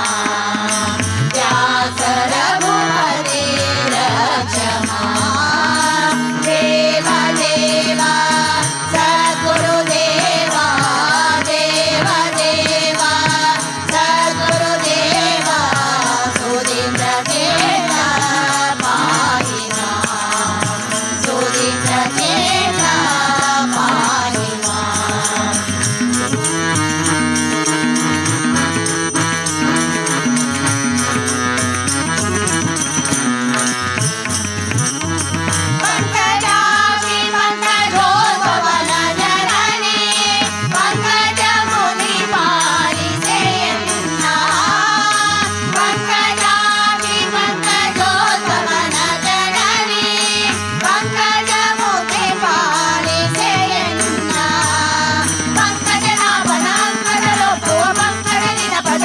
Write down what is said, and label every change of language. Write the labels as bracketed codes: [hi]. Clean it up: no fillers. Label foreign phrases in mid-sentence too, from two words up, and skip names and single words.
[sa] ವ್ಯಾಸರ ಭೂಪತಿ ರಕ್ಷಮ ದೇವ ದೇವ ಸದ್ಗುರು ದೇವ ದೇವ ದೇವ ಸದ್ಗುರು ದೇವ ಸುಧೀಂದ್ರ ದೇವ ಪಾಹಿಮ ಸುಧೀಂದ್ರ ದೇವ ಪಾಹಿಮ [kn] ಪಂಕಜಾಕ್ಷಿ ಪಂಕಜೋದ್ಭವನ ಜನನಿ ಪಂಕಜ ಮುನಿ ಪಾಲಿಸೆಯನ್ನ ಪಂಕಜಾಕ್ಷಿ ಪಂಕಜೋದ್ಭವನ ಜನನಿ ಪಂಕಜ ಮುನಿ ಪಾಲಿಸೆಯನ್ನ ಪಂಕಜನಾಭನ ಅಂಕದಲೊಪ್ಪುವ ಪಂಕಜನಿನ ಪದ